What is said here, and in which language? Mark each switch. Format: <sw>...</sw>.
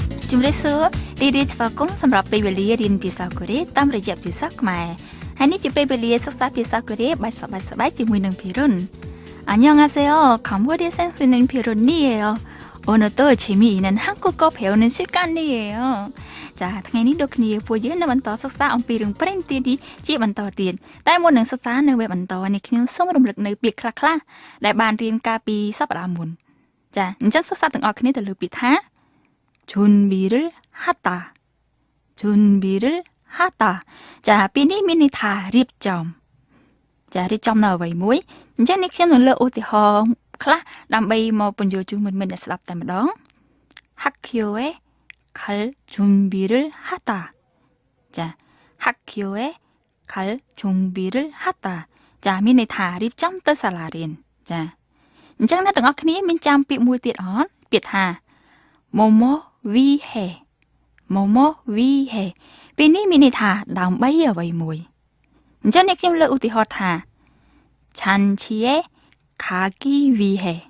<km>ជំរាបសួររីរីស្វាគមន៍សម្រាប់ពេលវេលារៀនភាសាកូរ៉េតាមរយៈភាសាខ្មែរហើយនេះជាពេលវេលាសិក្សាភាសាកូរ៉េបែបសប្បាយៗជាមួយនឹងភិរុន</km> <ko>안녕하세요. 강원의 선생님 피론이에요. 오늘도 재미있는 한국어 배우는 시간이에요. 자, 당연히 독니 보여는</ko> <km>បន្តសិក្សាអំពីរឿងប្រេងទៀននេះជាបន្តទៀតតែមុននឹងសិក្សានៅវគ្គបន្តនេះខ្ញុំសូមរំលឹកនៅពាក្យខ្លះៗដែលបានរៀនកាលពីសប្តាហ៍មុនចាអញ្ចឹងសិក្សាទាំងអស់គ្នាទៅលើពាក្យថា</km> <ko>준비를 하다. 준비를 하다. 자,</ko> <km>ពីនេះមានន័យថារៀបចំចារៀបចំនៅអ្វីមួយអញ្ចឹងនេះខ្ញុំនឹងលើកឧទាហរណ៍ខ្លះដើម្បីមកពន្យល់ជូនមិត្តៗអ្នកស្ដាប់តែម្ដង</km> <ko>학교에 갈 준비를 하다. 자, 학교에 갈 준비를 하다. 자,</ko> <km>មានន័យថារៀបចំទៅសាលារៀនចាអញ្ចឹងអ្នកទាំងអស់គ្នាមានចាំពាក្យមួយទៀតអត់ពាក្យថា</km> <ko>뭐뭐 위해. 뭐뭐 위해.</ko> <km>ពេលនេះមានន័យថាដើម្បីអ្វីមួយអញ្ចឹងនេះខ្ញុំលើកឧទាហរណ៍ថា</km> <ko>잔치에 가기 위해.</ko>